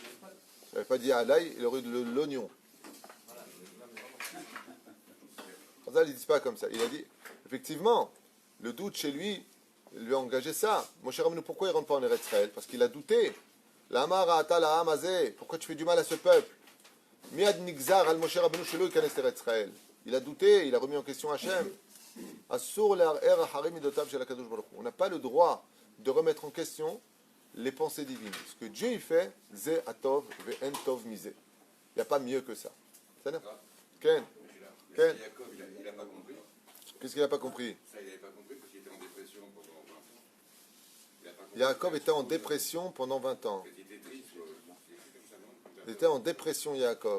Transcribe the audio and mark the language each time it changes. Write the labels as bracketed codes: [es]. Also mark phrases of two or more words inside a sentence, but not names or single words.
[fr] Il n'avait pas dit à l'ail, il aurait eu de l'oignon. Ça, il ne dit pas comme ça. Il a dit, effectivement, le doute chez lui a engagé ça. Mon cher Ramon, pourquoi il ne rentre pas en Eretz Israël? Parce qu'il a douté. Pourquoi tu fais du mal à ce peuple? [he] מיד נגזר על משה רבנו שלא יכנס ארץ ישראל. [fr] Il a douté, il a remis en question Hachem. [he] אסור לערער אחרי מידותיו של הקדוש ברוך הוא. [fr] On n'a pas le droit de remettre en question les pensées divines. Ce que Dieu il fait, [he] זה הטוב ואין טוב ממנו. [fr] Il n'y a pas mieux que ça. C'est ça? [he] כן? כן? [fr] Yaakov, il n'a pas compris. Qu'est-ce qu'il n'a pas compris? Ça, il n'avait pas compris parce qu'il était en dépression pendant 20 ans. Il n'a pas compris. Yaakov était en dépression pendant 20 ans. Il était triste. Il était comme ça, non? Il était en dépression, Yaakov.